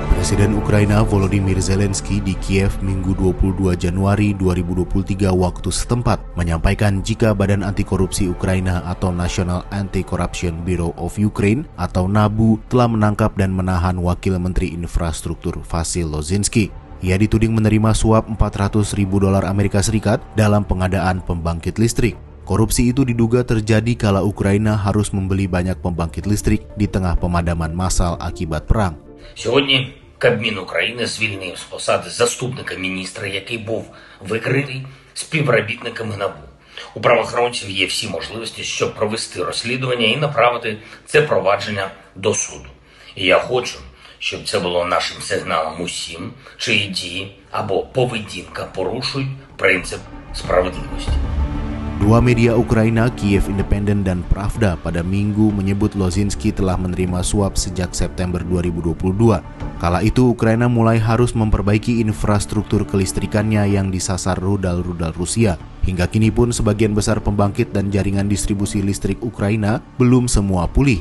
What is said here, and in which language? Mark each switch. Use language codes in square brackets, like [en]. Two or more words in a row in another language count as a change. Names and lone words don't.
[id] Presiden Ukraina Volodymyr Zelensky di Kiev Minggu 22 Januari 2023 waktu setempat menyampaikan jika Badan Anti Korupsi Ukraina atau National Anti-Corruption Bureau of Ukraine atau NABU telah menangkap dan menahan Wakil Menteri Infrastruktur Vasyl Lozinski. Ia dituding menerima suap $400.000 Amerika Serikat dalam pengadaan pembangkit listrik. Korupsi itu diduga terjadi kala Ukraina harus membeli banyak pembangkit listrik di tengah pemadaman massal akibat perang. [uk] Сьогодні Кабмін України звільнив з посади заступника міністра, який був викритий співробітниками НАБУ. У правоохоронців є всі можливості, щоб провести розслідування і направити це провадження до суду. І я хочу, щоб це було нашим сигналом усім, чиї дії або поведінка порушують принцип справедливости. [id] Dua media Ukraina, Kiev Independent dan Pravda, pada Minggu menyebut Lozinski telah menerima suap sejak September 2022. Kala itu, Ukraina mulai harus memperbaiki infrastruktur kelistrikannya yang disasar rudal-rudal Rusia. Hingga kini pun sebagian besar pembangkit dan jaringan distribusi listrik Ukraina belum semua pulih.